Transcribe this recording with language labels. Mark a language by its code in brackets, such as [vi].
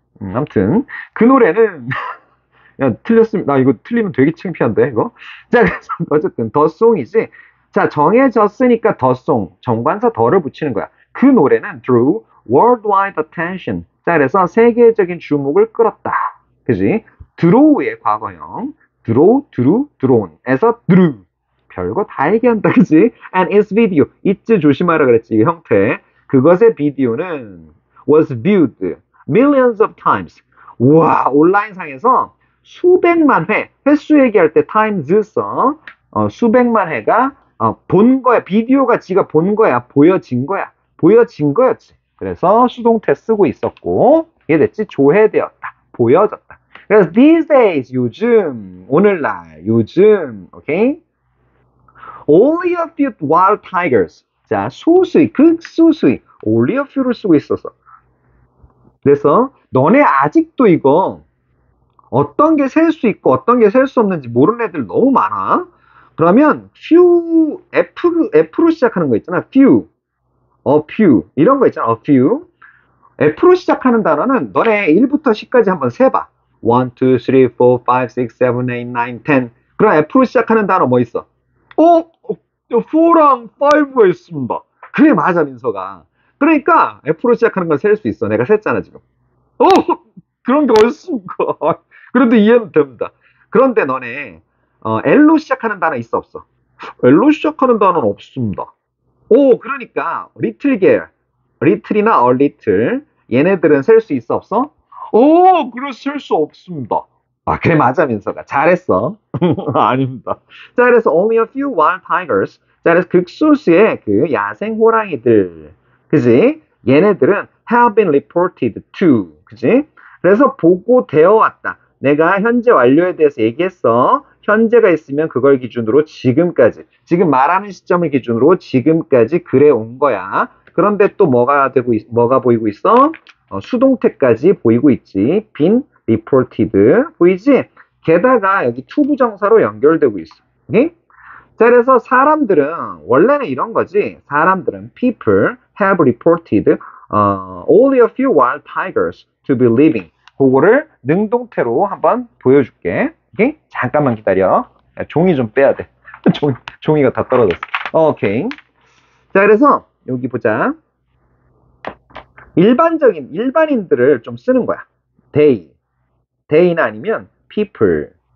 [ko] 아무튼 그 노래는 야, 틀렸으면 나 이거 틀리면 되게 창피한데 이거. 자, 그래서 어쨌든 더송이지. 자, 정해졌으니까 더송 정관사 더를 붙이는 거야. 그 노래는 [en] drew worldwide attention. [ko] 자, 그래서 세계적인 주목을 끌었다. 그지? [en] draw의 과거형 drawn에서 drew. [ko] 별거 다 얘기한다. 그지? [en] and its video. [ko] 이츠 조심하라 그랬지. 이 형태. 그것의 비디오는 [en] was viewed millions of times. [ko] 우와, 온라인상에서 수백만 회, 횟수 얘기할 때 times 써. 수백만 회가 본 거야. 비디오가 지가 본 거야. 보여진 거야. 보여진 거였지. 그래서 수동태 쓰고 있었고, 이해됐지? 조회되었다. 보여졌다. 그래서 [en] these days, [ko] 요즘, 오늘날, 요즘, 오케이? [en] Only a few wild tigers. [ko] 자, 소수의, 극소수의, [en] only a few [ko] 를 쓰고 있어서. 그래서 너네 아직도 이거 어떤 게 셀 수 있고 어떤 게 셀 수 없는지 모르는 애들 너무 많아. 그러면 few, F로 시작하는 거 있잖아. few, a few 이런 거 있잖아. a few. F로 시작하는 단어는 너네 1부터 10까지 한번 세봐. 1, 2, 3, 4, 5, 6, 7, 8, 9, 10. 그럼 F로 시작하는 단어 뭐 있어? 4랑 5가 있습니다. 그래, 맞아, 민서가. 그러니까 F로 시작하는 건 셀 수 있어. 내가 셌잖아, 지금. 어, 그런 게 어딨습니까? 그런데 이해는 됩니다. 그런데 너네, L로 시작하는 단어 있어, 없어? L로 시작하는 단어는 없습니다. 오, 그러니까, little girl, little이나 a little, 얘네들은 셀 수 있어, 없어? 오, 그래서 셀 수 없습니다. 아, 그래, 맞아, 민서가. 잘했어. 아닙니다. 자, 그래서 [en] only a few wild tigers. [ko] 자, 그래서 극소수의 그 야생 호랑이들. 그지? 얘네들은 [en] have been reported to. [ko] 그지? 그래서 보고되어 왔다. 내가 현재 완료에 대해서 얘기했어. 현재가 있으면 그걸 기준으로 지금까지. 지금 말하는 시점을 기준으로 지금까지 그래 온 거야. 그런데 또 뭐가 보이고 있어? 수동태까지 보이고 있지. [en] been reported. [ko] 보이지? 게다가 여기 to 부정사로 연결되고 있어. 오케이? 자, 그래서 사람들은 원래는 이런 거지. 사람들은 [en] people have reported only a few wild tigers to be living. [ko] 그거를 능동태로 한번 보여줄게. 오케이? 잠깐만 기다려. 야, 종이 좀 빼야 돼. 종이가 다 떨어졌어. 오케이. 자, 그래서 여기 보자. 일반인들을 좀 쓰는 거야. they나 아니면 people.